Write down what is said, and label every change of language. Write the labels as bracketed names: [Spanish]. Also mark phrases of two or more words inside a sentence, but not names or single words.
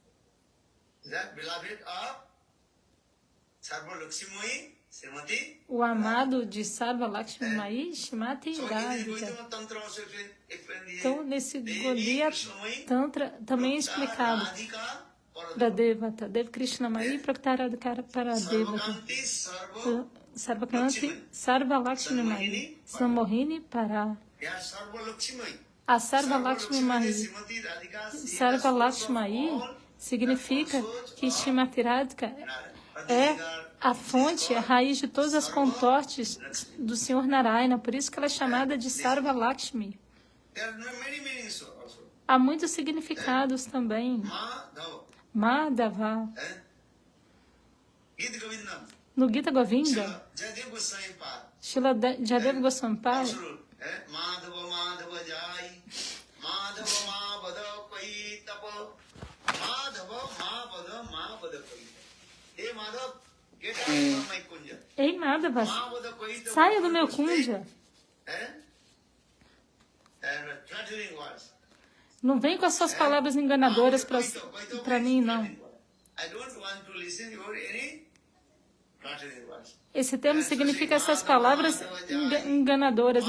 [Portuguese] O amado de Sarvalakshmi, Shrimati Radhika. Então, nesse Gaudiya Tantra também é explicado. [Sanskrit] Pradevata, Dev Krishna Mai Praktaradhikara Paradevata, Sarvakanti, Sarvalakshmi Mai, Samohini Para. [Portuguese] A Sarvalakshmi Mai, Sarvalakshmi significa que Shrimati Radhika é a fonte, a raiz de todas as contortes do Senhor Narayana, por isso que ela é chamada de Sarvalakshmi. Há muitos significados também. Madhava. No Gita Govinda, Srila Jadeva Goswami Pada Ei Madhava, saia do meu kunja. Não vem com as suas palavras enganadoras para mim, não. Esse termo significa essas palavras enganadoras.